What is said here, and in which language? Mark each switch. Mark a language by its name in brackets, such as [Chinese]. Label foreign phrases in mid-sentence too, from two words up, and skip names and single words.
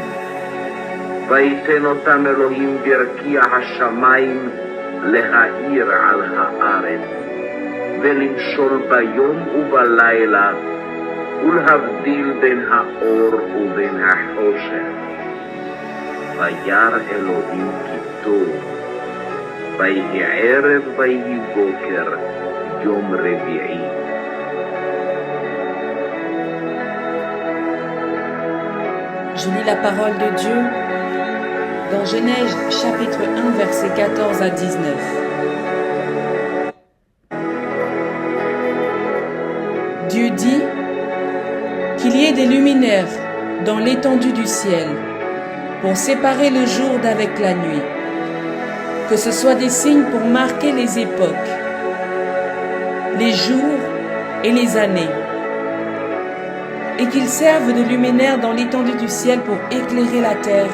[Hebrew] ויתן אותם אלוהים ברקיע השמיים להאיר על הארץ, ולמשול ביום ובלילה, ולהבדיל בין האור ובין החושך. וירא אלוהים כי טוב. ויהי ערב ויהי בוקר, יום רביעי. [French] Je lis la parole de Dieu dans Genèse chapitre 1, versets 14 à 19. Dieu dit qu'il y ait des luminaires dans l'étendue du ciel pour séparer le jour d'avec la nuit, que ce soit des signes pour marquer les époques, les jours et les années, et qu'ils servent de luminaires dans l'étendue du ciel pour éclairer la terre.